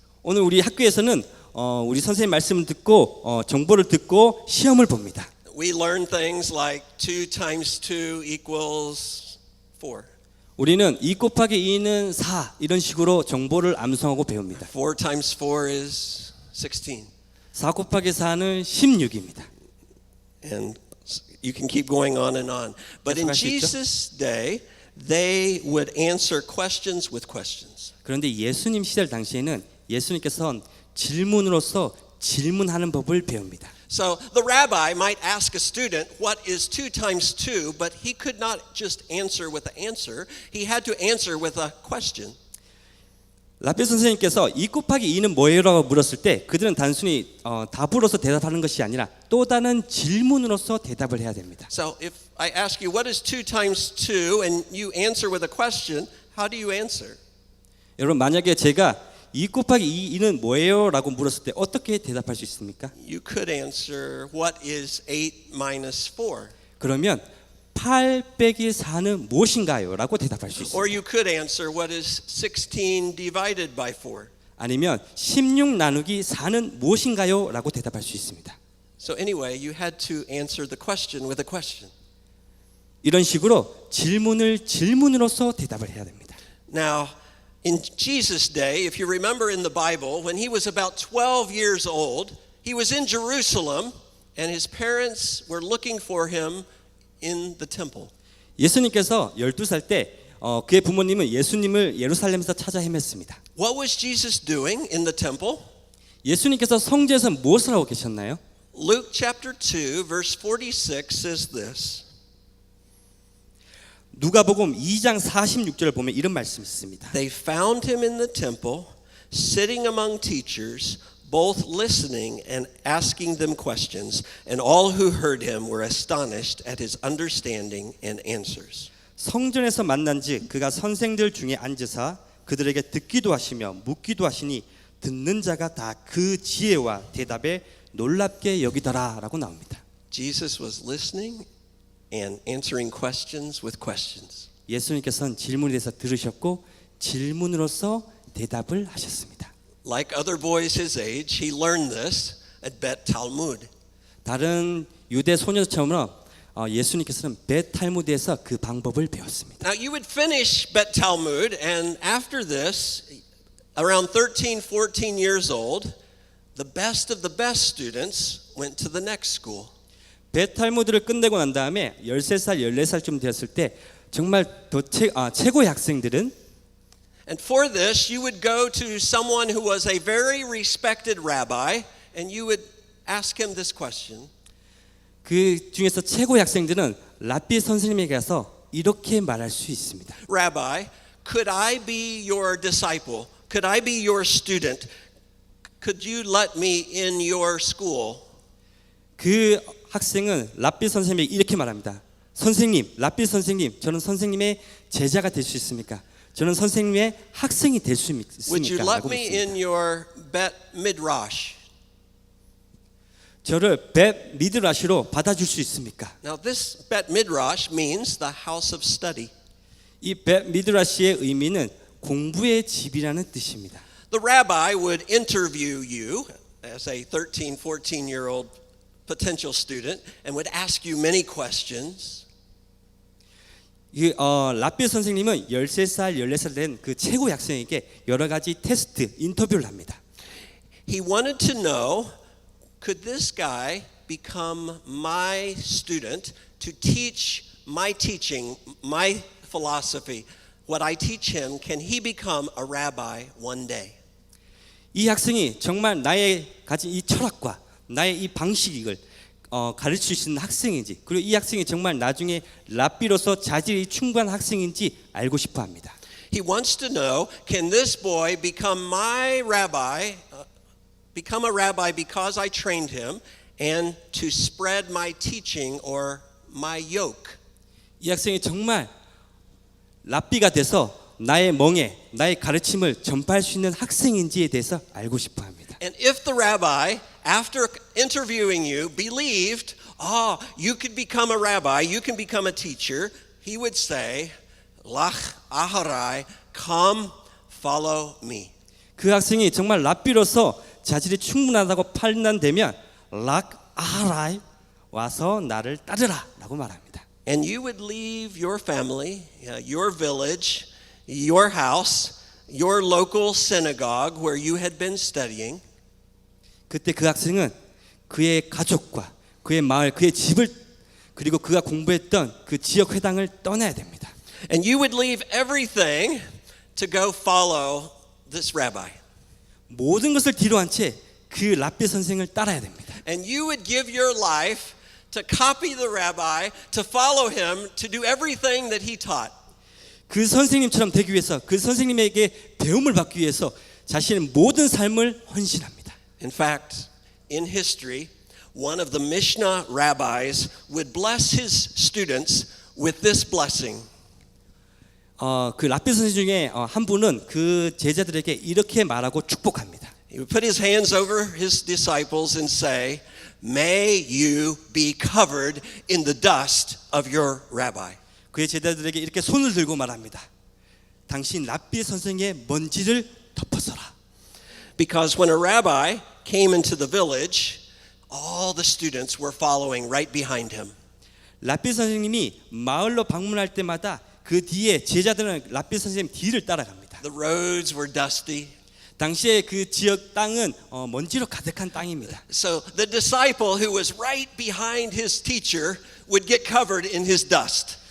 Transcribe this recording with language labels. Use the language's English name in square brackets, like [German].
[Korean] 오늘 우리 학교에서는 우리 선생님 말씀을 듣고 정보를 듣고 시험을 봅니다. [English] We learn things like 2 times 2 equals 4. [Korean] 우리는 2 곱하기 2는 4 이런 식으로 정보를 암송하고 배웁니다. [English] 4 times 4 is 16. [Korean] 4 곱하기 4는 16입니다. [English] And you can keep going on and on. But in Jesus' day, they would answer questions with questions. [Korean] 그런데 예수님 시대 당시에는 예수님께서는 질문으로서 질문하는 법을 배웁니다. [English] So the rabbi might ask a student, what is 2 times 2? But he could not just answer with an answer. He had to answer with a question. [Korean] 라비 선생님께서 2 곱하기 2는 뭐예요? 라고 물었을 때 그들은 단순히 답으로서 대답하는 것이 아니라 또 다른 질문으로서 대답을 해야 됩니다. [English] So if I ask you, what is 2 times 2? And you answer with a question, how do you answer? [Korean] 여러분 만약에 제가 2 곱하기 2는 뭐예요? 라고 물었을 때 어떻게 대답할 수 있습니까? [English] You could answer, what is 8 minus 4? [Korean] 그러면 8 빼기 4는 무엇인가요? 라고 대답할 수 있습니다. [English] Or you could answer, what is 16 divided by 4? [Korean] 아니면 16 나누기 4는 무엇인가요? 라고 대답할 수 있습니다. [English] So anyway, you had to answer the question with a question. [Korean] 이런 식으로 질문을 질문으로서 대답을 해야 됩니다. [English] Now, in Jesus' day, if you remember in the Bible, when he was about 12 years old, he was in Jerusalem and his parents were looking for him in the temple. [Korean] 예수님께서 12살 때 그의 부모님은 예수님을 예루살렘에서 찾아 헤맸습니다. [English] What was Jesus doing in the temple? [Korean] 예수님께서 성전에서 무엇을 하고 계셨나요? [English] Luke chapter 2 verse 46 says this. [Korean] 누가복음 2장 46절을 보면 이런 말씀이 있습니다. [English] They found him in the temple, sitting among teachers, both listening and asking them questions, and all who heard him were astonished at his understanding and answers. [Korean] 성전에서 만난즉 그가 선생들 중에 앉으사 그들에게 듣기도 하시며 묻기도 하시니 듣는 자가 다 그 지혜와 대답에 놀랍게 여기더라라고 나옵니다. [English] Jesus was listening and answering questions with questions. [Korean] 예수님께서는 질문에 대해서 들으셨고 질문으로서 대답을 하셨습니다. [English] Like other boys his age, he learned this at Bet Talmud. [Korean] 다른 유대 소녀처럼 예수님께서는 벳 탈무드에서 그 방법을 배웠습니다. [English] Now you would finish Bet Talmud, and after this, around 13, 14 years old, the best of the best students went to the next school. [Korean] 벳 탈무드를 끝내고 난 다음에 13살, 14살쯤 되었을 때 정말 최고의 학생들은 [English] And for this, you would go to someone who was a very respected rabbi, and you would ask him this question. [Korean] 그 중에서 최고의 학생들은 랍비 선생님에게 가서 이렇게 말할 수 있습니다. [English] Rabbi, could I be your disciple? Could I be your student? Could you let me in your school? [Korean] 그 학생은 랍비 선생님에게 이렇게 말합니다. 선생님, 랍비 선생님, 저는 선생님의 제자가 될 수 있습니까? 저는 선생님의 학생이 될 수 [English] Would you [Korean] 있습니까? [English] let [Korean] 라고 [English] me in [Korean] 묻습니다. [English] your Bet Midrash? [Korean] 저를 벳 미드라시로 받아줄 수 있습니까? [English] Now this Bet Midrash means the house of study. [Korean] 이 벳 미드라시의 의미는 공부의 집이라는 뜻입니다. [English] The rabbi would interview you as a 13, 14-year-old potential student and would ask you many questions. [Korean] 이 랍비 선생님은 13살, 14살 된 그 최고의 학생에게 여러 가지 테스트, 인터뷰를 합니다. [English] He wanted to know, could this guy become my student to teach my teaching, my philosophy? What I teach him, can he become a rabbi one day? [Korean] 이 학생이 정말 나의 가진 이 철학과 나의 이 방식을 가르칠 수 있는 학생인지, 그리고 이 학생이 정말 나중에 랍비로서 자질이 충분한 학생인지 알고 싶어 합니다. [English] He wants to know, can this boy become my rabbi, become a rabbi because I trained him, and to spread my teaching or my yoke? [Korean] 이 학생이 정말 랍비가 돼서 나의 멍에, 나의 가르침을 전파할 수 있는 학생인지에 대해서 알고 싶어 합니다. [English] And if the rabbi, after interviewing you, believed, you could become a rabbi, you can become a teacher, he would say, [Hebrew] Lach aharai, [English] come follow me. [Korean] 그 학생이 정말 랍비로서 자질이 충분하다고 판단되면 [Hebrew] 락 아하라이 [Korean] 와서 나를 따르라라고 말합니다. [English] And you would leave your family, your village, your house, your local synagogue where you had been studying. [Korean] 그때 그 학생은 그의 가족과 그의 마을, 그의 집을 그리고 그가 공부했던 그 지역 회당을 떠나야 됩니다. [English] And you would leave everything to go follow this rabbi. [Korean] 모든 것을 뒤로 한 채 그 랍비 선생을 따라야 됩니다. [English] And you would give your life to copy the rabbi, to follow him, to do everything that he taught. [Korean] 그 선생님처럼 되기 위해서, 그 선생님에게 배움을 받기 위해서 자신의 모든 삶을 헌신합니다. [English] In fact, in history, one of the Mishnah rabbis would bless his students with this blessing. [Korean] 그 랍비 선생 중에 한 분은 그 제자들에게 이렇게 말하고 축복합니다. [English] He would put his hands over his disciples and say, "May you be covered in the dust of your rabbi." [Korean] 그의 제자들에게 이렇게 손을 들고 말합니다. 당신 랍비 선생의 먼지를 덮어서라. [English] Because when a rabbi came into the village, all the students were following right behind him. [Korean] 랍비 선생님이 마을로 방문할 때마다 그 뒤에 제자들은 랍비 선생님 뒤를 따라갑니다. [English] The roads were dusty. [Korean] 당시에 그 지역 땅은 먼지로 가득한 땅입니다. [English] So the disciple who was right behind his teacher would get covered in his dust.